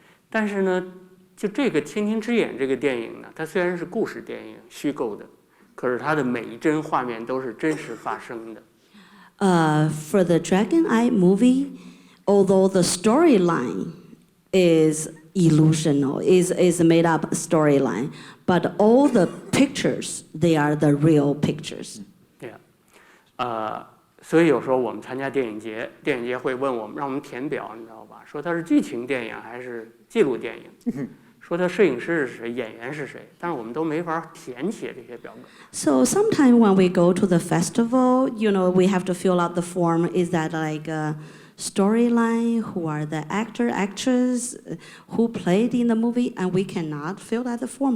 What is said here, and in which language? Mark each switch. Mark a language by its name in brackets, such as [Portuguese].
[Chinese] 但是呢，就这个《蜻蜓之眼》这个电影呢，它虽然是故事电影，虚构的，可是它的每一帧画面都是真实发生的。 [English] For the Dragon Eye movie, although the storyline is illusional, is a made up storyline, but all the pictures, they are the real pictures. [Chinese] 对呀，所以有时候我们参加电影节，电影节会问我们，让我们填表，你知道吧？说它是剧情电影还是纪录电影？说它摄影师是谁，演员是谁，但是我们都没法填写这些表格。 [English] So sometimes when we go to the festival, we have to fill out the form. Is that like a storyline? Who are the actor, actress? Who played in the movie? And we cannot fill out the form.